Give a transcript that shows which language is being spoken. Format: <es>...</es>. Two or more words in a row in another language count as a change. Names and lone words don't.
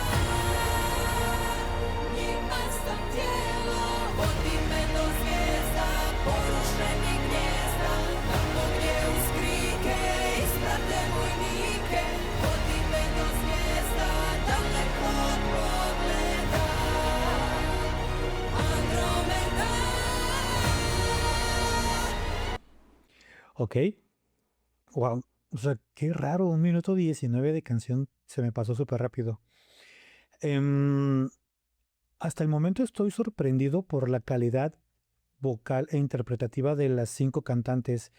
<hr>njima sam tijelo, vodi me do zvijezda, porušenih gnjezda, tamo gdje uz krike isprate vojnike, vodi me do zvijezda, daleko od pogleda, Andromeda.</hr> <es>Ok, wow, o sea, qué raro, 1 minuto 19 de canción se me pasó súper rápido. Em, Hasta el momento estoy sorprendido por la calidad vocal e interpretativa de las 5 cantantes.</es>